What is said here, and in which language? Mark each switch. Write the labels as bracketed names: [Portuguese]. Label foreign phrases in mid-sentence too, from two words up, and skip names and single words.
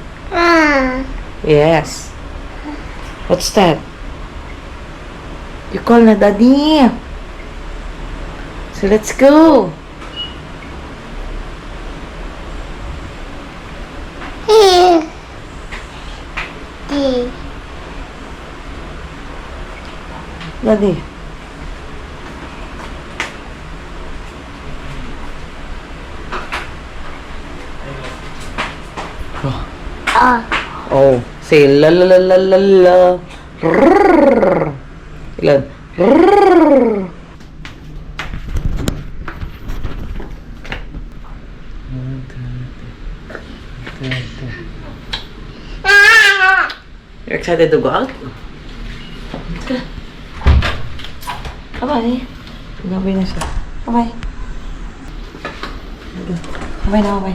[English] Yes. What's that? You call na daddy. So let's go. Daddy. Oh, say la la la la la la. Rrrr. Ilan? Rrrr. You're excited to go out? Let's go. Bye-bye. [Filipino] Bye-bye na siya. Bye-bye. Bye-bye na, bye-bye.